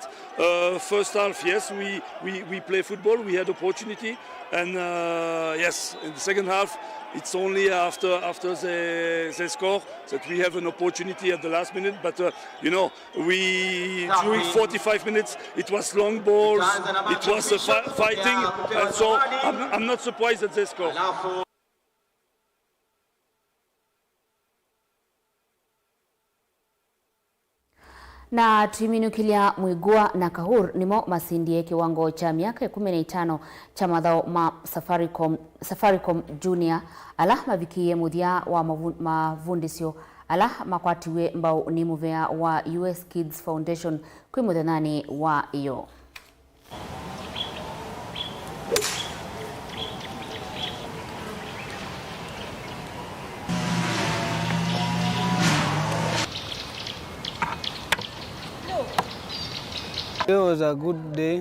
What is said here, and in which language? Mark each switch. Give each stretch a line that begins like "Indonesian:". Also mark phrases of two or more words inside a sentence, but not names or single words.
English: First half, yes, we play football, we had opportunity, and yes, in the second half, it's only after they score that we have an opportunity at the last minute. But you know, during 45 minutes, it was long balls, it was fighting, and so I'm not surprised that they score.
Kamba: Na timinukilia Mwigua na Kahur nimo masindie kiwango cha miaka 15 cha madhao ma Safaricom Junior ala mavikie muthia wa mavundisio ala makwatiwe mbao ni muvea wa US Kids Foundation kwi muthenani wa iyo.
English: It was a good day.